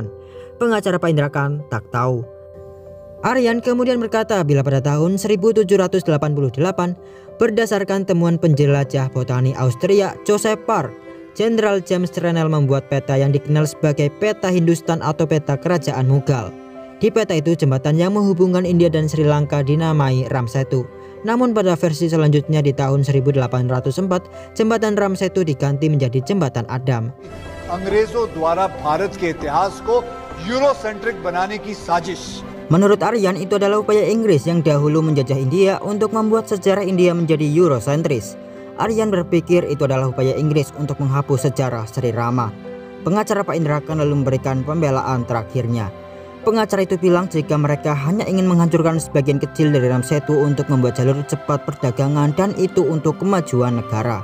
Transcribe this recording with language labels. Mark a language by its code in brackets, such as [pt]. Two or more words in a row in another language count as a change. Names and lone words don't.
[id] Pengacara Pak Indra Khan tak tahu. Aryan kemudian berkata bila pada tahun 1788 berdasarkan temuan penjelajah botani Austria Joseph Park, Jenderal James Trenel membuat peta yang dikenal sebagai peta Hindustan atau peta kerajaan Mughal. Di peta itu jembatan yang menghubungkan India dan Sri Lanka dinamai Ram Setu. Namun pada versi selanjutnya di tahun 1804 jembatan Ram Setu diganti menjadi jembatan Adam. [hi] अंग्रेजों द्वारा भारत के इतिहास को यूरोसेंट्रिक बनाने की साजिश. [id] Menurut Aryan itu adalah upaya Inggris yang dahulu menjajah India untuk membuat sejarah India menjadi Eurosentris. Aryan berpikir itu adalah upaya Inggris untuk menghapus sejarah Sri Rama. Pengacara Pak Indra Khan lalu memberikan pembelaan terakhirnya. Pengacara itu bilang jika mereka hanya ingin menghancurkan sebagian kecil dari Ram Setu untuk membuat jalur cepat perdagangan dan itu untuk kemajuan negara.